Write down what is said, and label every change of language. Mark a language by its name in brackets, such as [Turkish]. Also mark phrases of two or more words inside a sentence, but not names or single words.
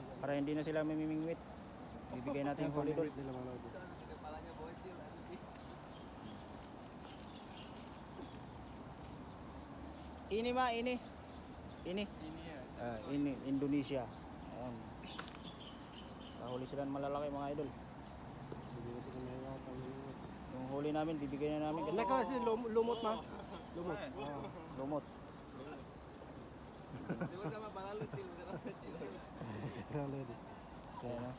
[Filipino] Para hindi na sila mamimingwit. Bibigay natin yung huli doon. [Indonesian] Ini ma, ini. Ini. Ini Indonesia. [Filipino] Ayan. Kahuli sila ng malalaki mga idol. Yung huli namin, bibigay na namin kasi kasi lumot ma. Lumot. lumot. Ayan, oh.